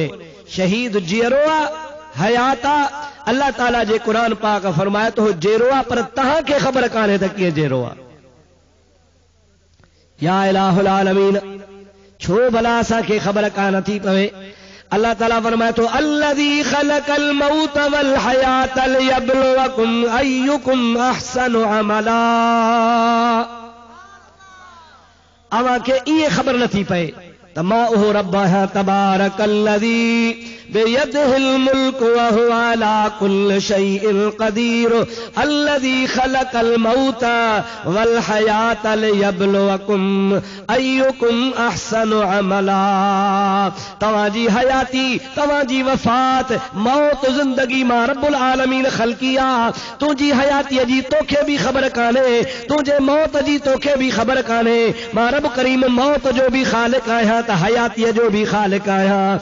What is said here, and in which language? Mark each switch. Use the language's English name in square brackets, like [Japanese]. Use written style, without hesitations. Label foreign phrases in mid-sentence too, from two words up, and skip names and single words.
[Sindhi] शहीद जहिड़ो आहे, हयात आहे। अल्लाह ताला जे क़ुरान पाक फरमाए थो जहिड़ो आहे, पर तव्हां खे ख़बर कान्हे त कीअं जहिड़ो आहे। या इलाहुल आलमीन, छो भला असांखे ख़बर कान थी पवे? अल्लाह ताला फरमाए थो [Arabic] الذي خلق الموت والحياة ليبلوكم أيكم أحسن عملا. [Sindhi] अवां खे इहे ख़बर नथी पए त मां उहो रब आहियां, [Arabic] تبارك الذي بيده الملك وهو على كل شيء قدير الذي خلق الموت والحياة ليبلوكم أيكم أحسن عملا. [Sindhi] तव्हांजी हयाती, तव्हांजी वफ़ात, मौत, ज़िंदगी मां रब्बुल आलमीन ख़ल्क़ी आहे। तुंहिंजी हयातीअ जी तोखे बि ख़बर कान्हे, तुंहिंजे मौत जी तोखे बि ख़बर कान्हे। मां रब करीम मौत जो बि ख़ालिक़ आहियां त हयातीअ जो बि ख़ालिक़ आहियां।